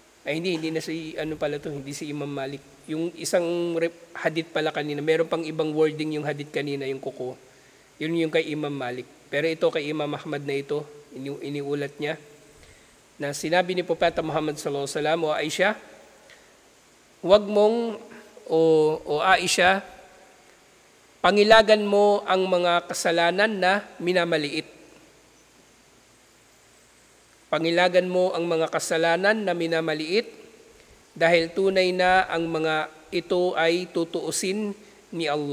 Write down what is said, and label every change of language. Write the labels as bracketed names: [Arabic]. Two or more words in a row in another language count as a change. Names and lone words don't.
[Filipino] Ay hindi na si ano pala to, hindi si Imam Malik. Yung isang hadith pala kanina, meron pang ibang wording yung hadith kanina, yung kuko. Yun yung kay Imam Malik. Pero ito kay Imam Ahmad na ito, iniulat niya, na sinabi ni Propeta Muhammad [Arabic] صلى الله عليه وسلم, [Filipino] o Aisha, huwag mong, o Aisha, pangilagan mo ang mga kasalanan na minamaliit. Pangilagan mo ang mga kasalanan na minamaliit dahil tunay na ang mga ito ay tutuusin ni Allah.